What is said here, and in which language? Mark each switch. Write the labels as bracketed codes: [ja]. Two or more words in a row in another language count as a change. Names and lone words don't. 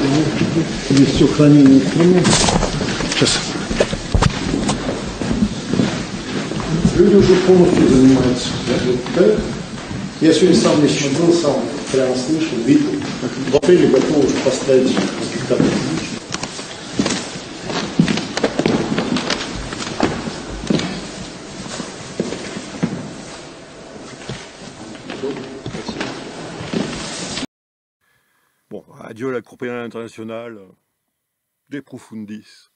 [ru] Здесь все хранение инструментов. Сейчас. Люди уже полностью занимаются. Да? Я сегодня сам лично был, сам прямо слышал, видел. В апреле готовы уже поставить спектакль. [fr] Bon, adieu la Cour pénale internationale, [la] de profundis.